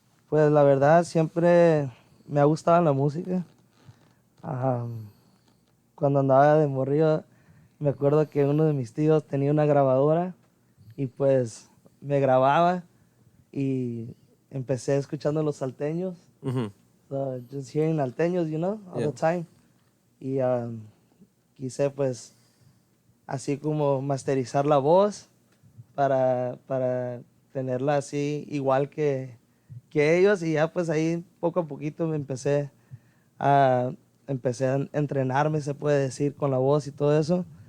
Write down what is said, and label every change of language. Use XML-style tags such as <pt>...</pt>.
<es>Pues la verdad siempre me ha gustado la música. Cuando andaba de morrillo, me acuerdo que uno de mis tíos tenía una grabadora y pues me grababa y empecé escuchando los salteños. Mm-hmm.</es> <en>So, just hearing alteños, you know, all the time.</en> <es>Y quise pues así como masterizar la voz para tenerla así igual que ellos y ya pues ahí poco a poquito me empecé a entrenarme, se puede decir, con la voz y todo eso.</es>